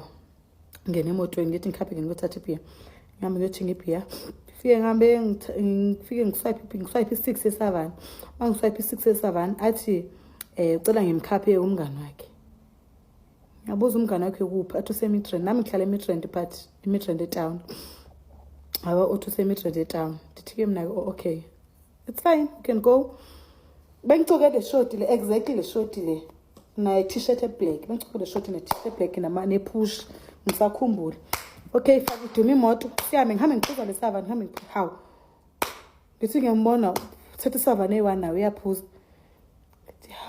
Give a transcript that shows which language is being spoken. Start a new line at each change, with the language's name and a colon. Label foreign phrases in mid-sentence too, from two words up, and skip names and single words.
Zulu: Ngene emotweni ngithi ngikhaphe ngiyothatha ibhiya. Ngihambe ngiyothenga ibhiya. Ngifike ngiswipe 6 yesavana. Mangiswipe 6 yesavana athi ucela ngimkhaphe umngane wakhe. Ngabuza umngane wakhe kuphi, athi useMidrand, nami ngihlala eMidrand but eMidrand etown. Aba uthi useMidrand etown.
Xhosa: Ndithi ke mina
English: okay, it's fine, you can go.
Zulu: Bengicokele le short le, exactly le short le na t-shirt eblack, bengicokele le short ne
English: t-shirt black
Zulu: ne push, ngisakhumbula. Okay, fake uduma imoto, sihambe ngihambe ngiphuza lesavana, ngihambe ngiphuza. How ngithi ngiyambona uthatha isavana eyi1 nawe uyaphuza.